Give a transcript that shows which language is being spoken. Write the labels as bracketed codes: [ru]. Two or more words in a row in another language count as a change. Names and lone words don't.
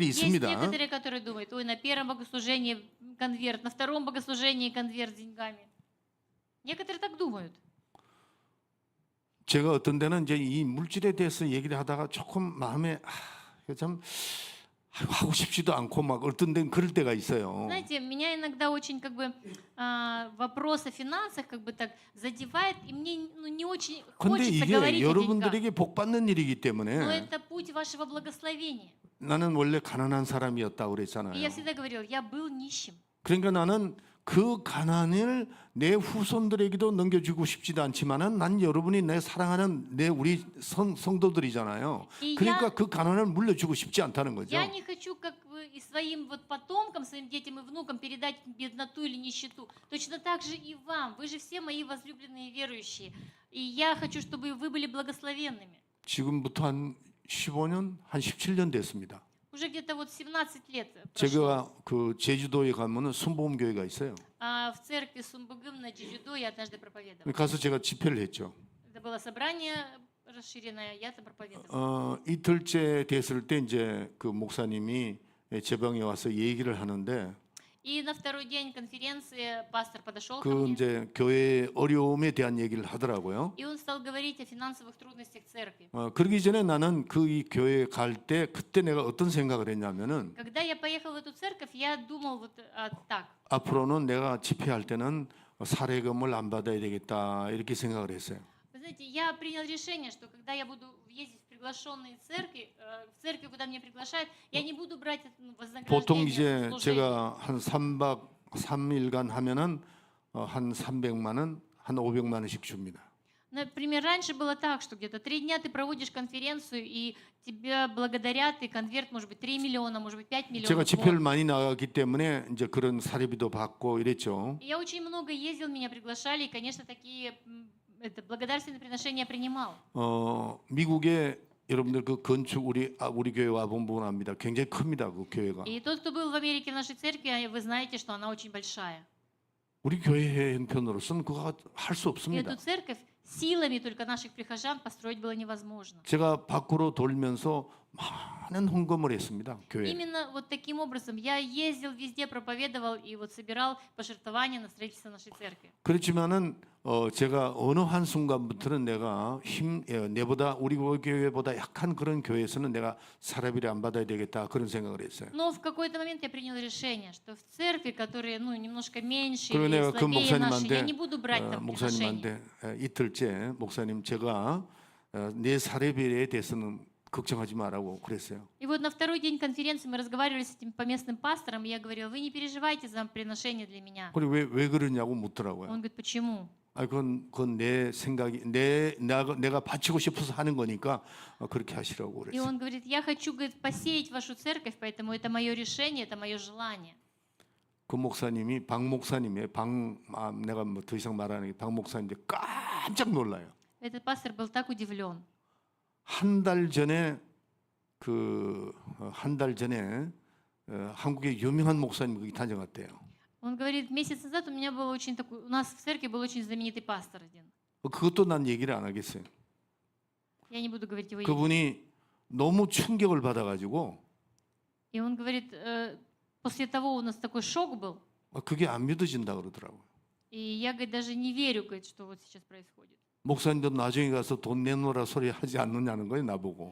[ru] Есть [ko] 있습니다. [ru] некоторые, которые думают, ой, на первом богослужении конверт, на втором богослужении конверт с деньгами. Некоторые так думают. [ko] 제가 어떤 데는 이제 이 물질에 대해서 얘기를 하다가 조금 마음에 참 하고 싶지도 않고 막 어떤 데는 그럴 때가 있어요. [ru] Знаете, меня иногда очень вопрос о финансах так задевает, и мне не очень [ko] 근데 [ru] хочется [ko] 이게 [ru] говорить о деньгах. [ko] 여러분들에게 복 받는 일이기 [ru] Но [ko] 때문에 [ru] это путь вашего благословения. [ko] 나는 원래 가난한 사람이었다고 [ru] И я [ko] 그랬잖아요. [ru] всегда говорил, я был нищим. [ko] 그러니까 나는 그 가난을 내 후손들에게도 넘겨주고 싶지도 않지만은 난 여러분이 내 사랑하는 우리 성도들이잖아요. [ru] И [ko] 그러니까 그 가난을 물려주고 싶지 않다는 거죠. [ru] я не хочу, как вы, и своим вот потомкам, своим детям и внукам передать бедноту или нищету. Точно так же и вам. Вы же все мои возлюбленные верующие. И я хочу, чтобы вы были благословенными. [ko] 지금부터 한 15년, 한 17년 됐습니다. [ru] Уже где-то вот 17 лет прошло. [ko] 제가 그 제주도에 가면은 순복음교회가 있어요. [ru] А в церкви Сумбугым на Джиджидо я однажды проповедовал. [ko] 가서 제가 집회를 했죠. [ru] Это было собрание расширенное, я там проповедовал. [ko] 이틀째 됐을 때 이제 그 목사님이 제 방에 와서 얘기를 하는데 [ru] И на второй день конференции пастор подошел ко [ko] 그 [ru] мне, [ko] 이제 교회의 어려움에 대한 얘기를 하더라고요. [ru] и он стал говорить о финансовых трудностях церкви. [ko] 그러기 전에 나는 그 이 교회에 갈 때 그때 내가 어떤 생각을 했냐면은 [ru] Когда я поехал в эту церковь, я думал вот так. [ko] 앞으로는 내가 집회할 때는 사례금을 안 받아야 되겠다 이렇게 생각을 했어요. [ru] Вы знаете, я принял решение, что когда я буду ездить в приглашенные церкви, в церкви, куда меня приглашают, я не буду брать [ko] 보통 [ru] вознаграждение [ko] 이제 [ru] служения. [ko] 제가 한 3박 3일간 하면은 한 300만 원, 한 500만 원씩 줍니다. [ru] Например, раньше было так, что где-то 3 дня ты проводишь конференцию, и тебя благодарят, и конверт может быть 3 миллиона, может быть 5 [ko] 제가 [ru] миллионов. [ko] 집회를 많이 나가기 때문에 이제 그런 사례비도 받고 이랬죠. [ru] И я очень много ездил, меня приглашали, и, конечно, такие благодарственные приношения принимал. [ko] 미국에 여러분들 그 건축 우리 교회 와본 분 압니다. 굉장히 큽니다. 그 교회가. [ru] И тот, кто был в Америке в нашей церкви, вы знаете, что она очень большая. [ko] 우리 교회 형편으로서는 그거 할 수 [ru] И [ko] 없습니다. [ru] эту церковь силами только наших прихожан построить было невозможно. [ko] 제가 밖으로 돌면서 많은 헌금을 했습니다. 교회. [ru] Именно вот таким образом я ездил везде, проповедовал и вот собирал пожертвования на строительство нашей церкви. [ko] 그렇지만은 제가 어느 한 순간부터는 내가 내보다 우리 교회보다 약한 그런 교회에서는 내가 사례비를 안 받아야 되겠다 그런 생각을 했어요. [ru] Но в какой-то момент я принял решение, что в церкви, которые немножко меньше [ko] 그리고 [ru] или [ko] 내가 그 [ru] слабее нашей, я [ko] 목사님한테 [ru] не буду брать там приношения. [ko] 목사님한테 이틀째 목사님 제가 내 사례비에 대해서는 걱정하지 마라고 그랬어요. [ru] И вот на второй день конференции мы разговаривали с этим поместным пастором, и я говорила, вы не переживайте за приношение для меня. [ko] 그리고 왜 그러냐고 묻더라고요. [ru] Он говорит, почему? [ko] 그건 내 생각이 내가 바치고 싶어서 하는 거니까 그렇게 하시라고 [ru] И [ko] 그랬어요. [ru] он говорит, я хочу, говорит, посеять вашу церковь, поэтому это мое решение, это мое желание. [ko] 그 목사님이 박 목사님이에요. 내가 뭐 더 이상 말하는 게 박 목사님인데 깜짝 놀라요. [ru] Этот пастор был так удивлен. [ko] 한 달 전에 한국의 유명한 목사님 거기 다녀갔대요. [ru] Он говорит, месяц назад у нас в церкви был очень знаменитый пастор один. [ko] 그것도 난 얘기를 안 하겠어요. [ru] Я не буду говорить его имя. [ko] 그분이 너무 충격을 받아가지고 [ru] И он говорит, после того у нас такой шок был, [ko] 그게 안 믿어진다 그러더라고요. [ru] и я, говорит, даже не верю, говорит, что вот сейчас происходит. [ko] 목사님도 나중에 가서 돈 내놓으라 소리 하지 않느냐는 거예요, 나보고.